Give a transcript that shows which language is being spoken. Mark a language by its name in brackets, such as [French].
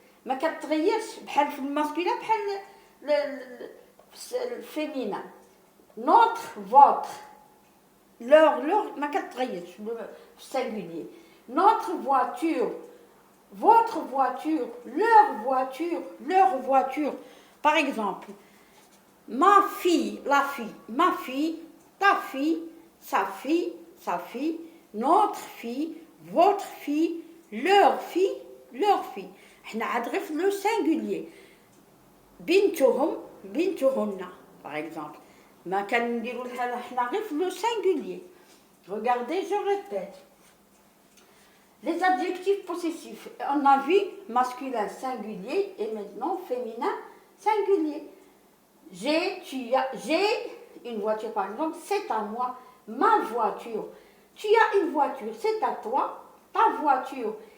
[Arabic] ما كتغيرش بحال في الماسكولين بحال الفيمينا. [French] Notre, votre. Leur, [Arabic] ما كتغيرش في [French] singulier. Notre voiture, votre voiture, leur voiture. Par exemple, ma fille, la fille, ma fille, ta fille, sa fille, notre fille, votre fille, leur fille, leur fille. [Arabic] احنا عاد غير le singulier. بنتهم, بنتهن, [French] par exemple. [Arabic] ما كنديروا لها احنا غير le singulier. [French] Regardez, je répète. Les adjectifs possessifs, on a vu masculin singulier et maintenant féminin singulier. J'ai, tu as, j'ai une voiture par exemple, c'est à moi, ma voiture. Tu as une voiture, c'est à toi, ta voiture.